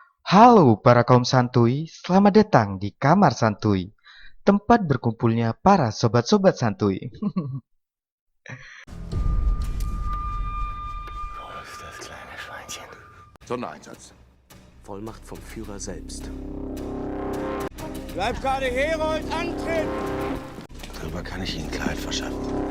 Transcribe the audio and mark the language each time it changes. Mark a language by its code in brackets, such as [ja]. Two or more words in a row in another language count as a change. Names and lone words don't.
[id] Halo para kaum santuy, selamat datang di Kamar Santuy, tempat berkumpulnya para sobat-sobat santuy. [de] Wo ist das kleine Schweinchen? Sondereinsatz. Vollmacht vom Führer selbst. Leibgarde Herold, antreten! Darüber kann ich Ihnen Klarheit verschaffen.